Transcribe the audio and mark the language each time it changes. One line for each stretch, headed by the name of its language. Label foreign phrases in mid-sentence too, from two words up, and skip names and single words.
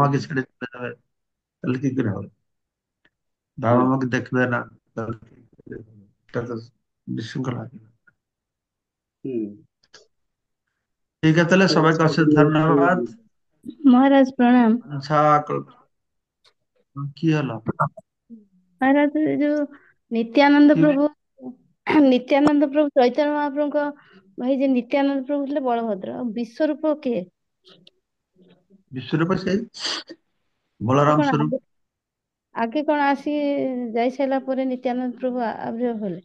Bangla: মাকে ছেড়ে চলে যাবে তাহলে কি করে হবে? বাবা হুম, মাকে দেখবে না তাহলে কি করে হবে? এটা তো বিশৃঙ্খল হবে। হুম। ঠিক আছে, তাহলে সবাইকে আচ্ছা, অশেষ ধন্যবাদ। মহারাজ প্রণাম। আচ্ছা, কি হলো?
Odia: ମହାରାଜ ଏ ଯୋଉ ନିତ୍ୟାନନ୍ଦ
Bangla: কি
Odia: ପ୍ରଭୁ ନିତ୍ୟାନନ୍ଦ ପ୍ରଭୁ ଚୈତନ୍ୟ ମହାପ୍ରଭୁଙ୍କ ଭାଇ ଯେ ନିତ୍ୟାନନ୍ଦ ପ୍ରଭୁ ଥିଲେ ବଳଭଦ୍ର ଆଉ ବିଶ୍ୱରୂପ କିଏ? ବିଶ୍ୱରୂପ ସେଇ ସେ ବଳରାମ କଣ ସ୍ୱରୂପ। ଆଗେ କଣ ଆସି ଯାଇ ସାରିଲା ପରେ ନିତ୍ୟାନନ୍ଦ ପ୍ରଭୁ ଆବିର୍ଭାବ ହେଲେ?